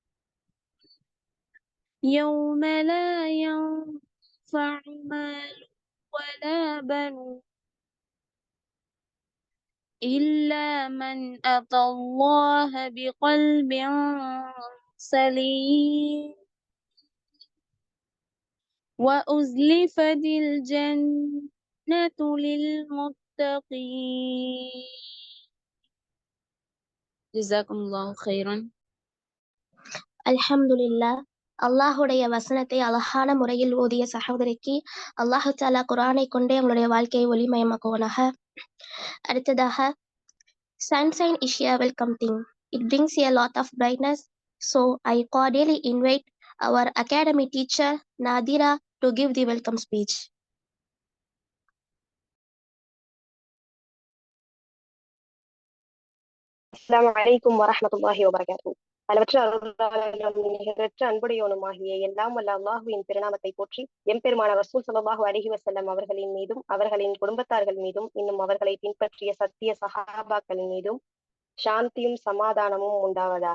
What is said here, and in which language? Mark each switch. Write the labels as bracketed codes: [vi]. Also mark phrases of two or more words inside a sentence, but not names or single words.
[ar] يوم لا ينفع مال ولا بنون إلا من أتى الله بقلب سليم، وأزلفت الجنة للمتقين. جزاكم الله خيرا. [ta] அல்ஹம்துலில்லாஹ். அல்லாஹுடைய வசனத்தை அழகான முறையில் ஓதிய சகோதரிக்கு [ar] الله تعالى [ta] குர்ஆனை கொண்டே உங்களுடைய வாழ்க்கையை ஒளிமயமாக்குவனாக. அடுத்ததாக, [en] sunshine is a welcome thing. It brings a lot of brightness. So I cordially invite our academy teacher Nadira to give the welcome speech. [ar] السلام عليكم ورحمة الله وبركاته. [ta] அளவற்ற அருளாளனும் நிகரற்ற அன்புடையோனுமாகிய எல்லாம் வல்ல அல்லாஹுவின் திருநாமத்தை போற்றி எம்பெருமான ரசூல் [ar] صلى الله عليه وسلم [ta] அவர்களின் மீதும் அவர்களின் குடும்பத்தார்கள் மீதும் இன்னும் அவர்களை பின்பற்றிய சத்திய சஹாபாக்களின் மீதும் சாந்தியும் சமாதானமும் உண்டாவதாக.